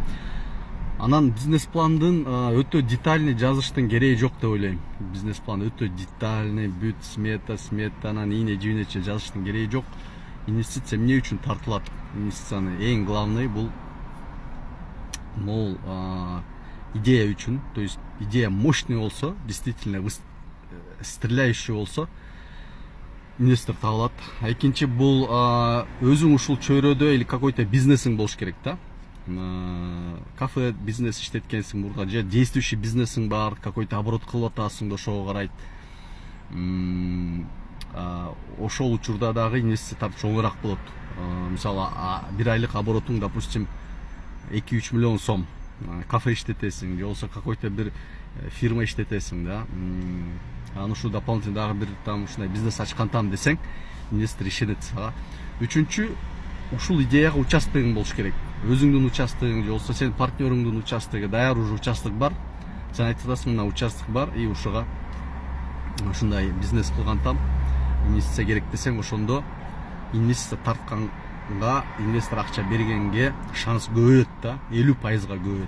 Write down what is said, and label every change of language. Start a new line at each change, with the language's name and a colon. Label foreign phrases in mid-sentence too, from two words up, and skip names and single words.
Kyrgyz: Анан бизнес пландын өтө детальный жазыштын кереги жок деп ойлойм. Бизнес план өтө детальный, бүт сметанан ийне жибинече жазыштын кереги жок. Инвестиция эмне үчүн тартылат? Инвестициянын эң главный бул идея үчүн.
Russian: То есть
Kyrgyz: идея мощный болсо,
Russian: действительно стреляющий
Kyrgyz: болсо, инвестор табылат. Экинчи бул өзүң ушул чөйрөдө
Russian: или какой-то
Kyrgyz: бизнесиң болуш керек да. Кафе бизнес иштеткенсиң мурда, же действующий бизнесиң бар,
Russian: какой-то оборот
Kyrgyz: кылып атасың да, ошого карайт. Ошол учурда дагы инвестиция тартып чоңураак болот. Мисалы, бир айлык оборотуң, допустим, 2-3 миллион сом. Кафе иштетесиң, же болбосо какой-то бир фирма иштетесиң да. Анан ушу дополнительно дагы бир там ушундай бизнес ачкантам десең, инвестор ишенет сага. Үчүнчү, ушул идеяга участогуң болуш керек. Өзүңдүн участогуң же болбосо сенин партнерыңдын участогу, даяр уже участок бар. Сен айтып атасың, мына участок бар, и ушуга ушундай бизнес кылгантам, инвестиция керек десең, ошондо инвестиция тартканга, инвестор акча бергенге шанс көбөйөт да, 50%-га көбөйөт.